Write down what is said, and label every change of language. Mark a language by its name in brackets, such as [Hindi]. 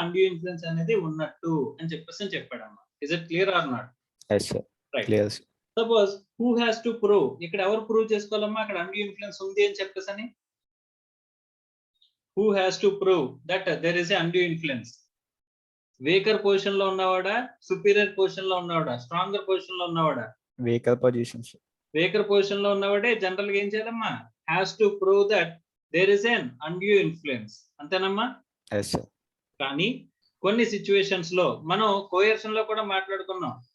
[Telugu] Undue influence అనేది ఉన్నట్టు అని చెప్పేసి చెప్పాడమ్మా. [English] Is it clear or not? Yes sir, right. Clear. Suppose who has to prove, [Telugu] ఇక్కడ ఎవరు ప్రూవ్ చేసుకోవాలమ్మా? అక్కడ అన్డ్యూ ఇన్ఫ్లుయెన్స్ ఉంది అని చెప్పేసి [English] who has to prove that there is a undue influence? [Telugu] Weaker position లో ఉన్నవాడా, సుపీరియర్ పొజిషన్ లో ఉన్నవాడా, stronger position లో ఉన్నవాడా? [English] Weaker positions. [Telugu] Weaker position లో ఉన్నవాడే జనరల్ గా ఏం చేయాలమ్మా? [English] Has to prove that there is an undue influence. [Telugu] అంతేనమ్మా? [English] Yes sir. [Telugu] కానీ కొన్ని సిచ్యువేషన్స్ లో మనం కోయర్షన్ లో కూడా మాట్లాడుకున్నాం.